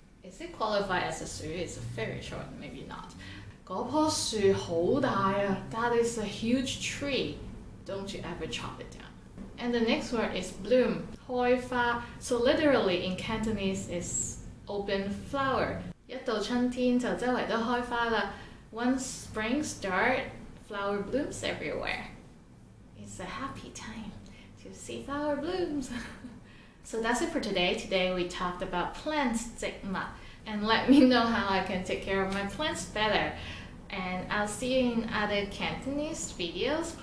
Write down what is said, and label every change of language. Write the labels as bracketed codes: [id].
[en] Is it qualified as a 樹?It's very short, maybe not. [yue] 嗰棵樹好大啊. [en] That is a huge tree. Don't you ever chop it down. And the next word is bloom, 開花. So literally in Cantonese is open flower. [yue] 一到春天就周圍都開花啦. [en] Once spring starts, flower blooms everywhere. It's a happy time to see flower blooms. So that's it for today. Today we talked about plants, 植物.And let me know how I can take care of my plants better. And I'll see you in other Cantonese videos.